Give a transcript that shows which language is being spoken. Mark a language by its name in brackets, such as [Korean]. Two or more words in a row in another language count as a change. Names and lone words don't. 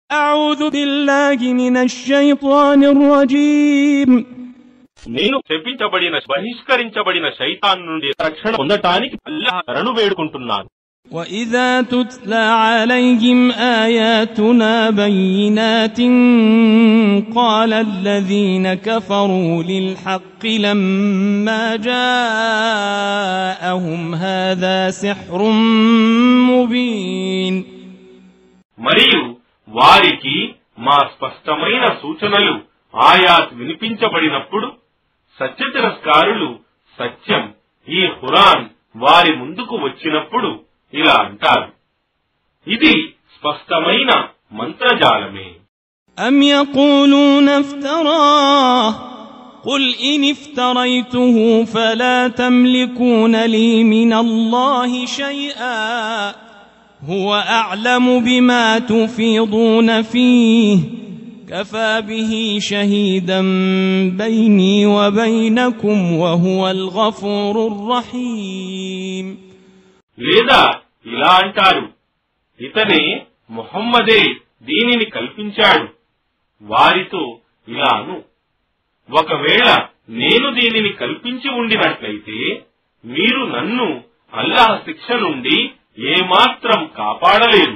[Arabic] أعوذ بالله من الشيطان الرجيم [Telugu] నేను శపించబడిన బహిష్కరించబడిన శైతాన్ నుండి రక్షణ పొందటానికి అల్లాహ్ శరణు వేడుకుంటున్నాను. [Arabic] وإذا تتلى عليهم آياتنا بينات قال الذين كفروا للحق لما جاءهم هذا سحر مبين. [Telugu] మరియు వారికి మా స్పష్టమైన సూచనలు ఆయాత్ వినిపించబడినప్పుడు సత్య తిరస్కారులు సత్యం ఈ ఖురాన్ వారి ముందుకు వచ్చినప్పుడు ఇలా అంటారు, ఇది స్పష్టమైన మంత్రజాలమే. [Arabic] أم يقولون افتراه قل إن افتريته فلا تملكون لي من الله شيئا هو أعلم بما تفيضون فيه كفى به شهيدا بيني وبينكم وهو الغفور الرحيم. [Telugu] లేదా ఇలా అంటారు, ఇతనే ముహమ్మదే దీనిని కల్పించాడు. వారితో ఇలాను, ఒకవేళ నేను దీనిని కల్పించి ఉండినట్లయితే మీరు నన్ను అల్లాహ్ శిక్ష నుండి ఏమాత్రం కాపాడలేరు.